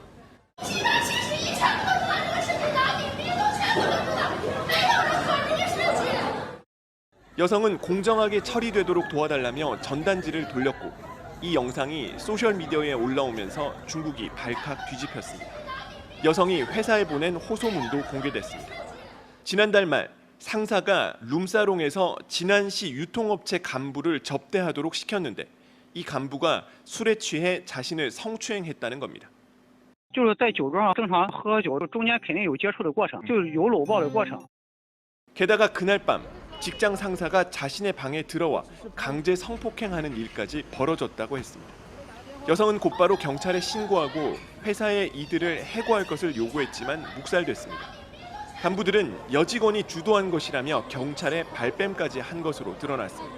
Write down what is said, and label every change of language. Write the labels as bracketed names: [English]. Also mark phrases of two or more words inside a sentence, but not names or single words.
[Korean] 여성은 공정하게 처리되도록 도와달라며 전단지를 돌렸고 이 영상이 소셜미디어에 올라오면서 중국이 발칵 뒤집혔습니다. 여성이 회사에 보낸 호소문도 공개됐습니다. 지난달 말 상사가 룸사롱에서 진안시 유통업체 간부를 접대하도록 시켰는데 이 간부가 술에 취해 자신을 성추행했다는 겁니다. [Chinese] 就是在酒桌上正常喝酒，中间肯定有接触的过程，就是有搂抱的过程。 [Korean] 게다가 그날 밤 직장 상사가 자신의 방에 들어와 강제 성폭행하는 일까지 벌어졌다고 했습니다. 여성은 곧바로 경찰에 신고하고 회사에 이들을 해고할 것을 요구했지만 묵살됐습니다. 간부들은 여직원이 주도한 것이라며 경찰에 발뺌까지 한 것으로 드러났습니다.